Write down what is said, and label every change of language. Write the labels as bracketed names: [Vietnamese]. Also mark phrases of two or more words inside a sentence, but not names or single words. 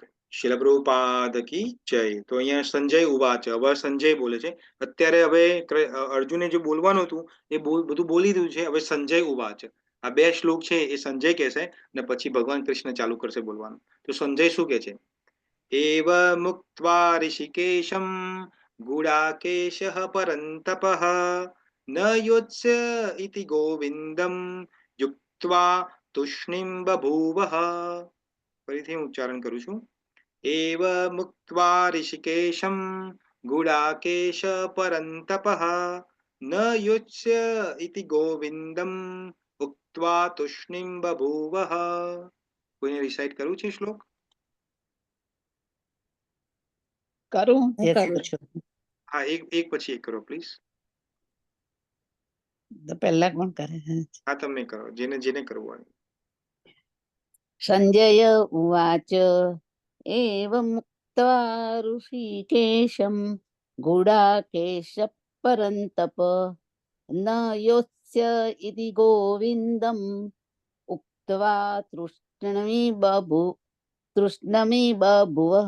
[Gujarati] શિલ પ્રભુપાદ કી જય. તો અહીંયા સંજય ઉવાચ. હવે સંજય બોલે છે. અત્યારે હવે અર્જુને જે બોલવાનું હતું એ બધું બોલી દીધું છે. હવે સંજય ઉવાચ. આ 2 શ્લોક છે એ સંજય કહેશે અને પછી ભગવાન કૃષ્ણ ચાલુ કરશે બોલવાનું. તો સંજય શું કહે છે? [Sanskrit] एव मुक्त्वा ऋषिकेशं गूढाकेशः परन्तपः न योत्स्य इति गोविन्दं युक्त्वा तूष्णीं बभूवः. [Gujarati] ફરીથી હું ઉચ્ચારણ કરું છું. [Sanskrit] एव मुक्त्वा ऋषिकेशं गूढाकेश परन्तपः न योत्स्य इति गोविन्दं उक्त्वा तूष्णीं बभूवः. [Gujarati] કોઈને રિસાઇટ કરવું છે શ્લોક? કરું હું જય શ્રી કરું કૃષ્ણ. છું. હા, એક પછી એક કરો પ્લીઝ. તો પહેલા કોણ કરે? હા, તમે કરો, જેને કરવું હોય. [Sanskrit] संजय उवाच एवं मुक्त्वा ऋषिकेशं गूढाकेश परंतप न योत्स्य इति गोविंदम उक्त्वा तृष्णमी बभुवः.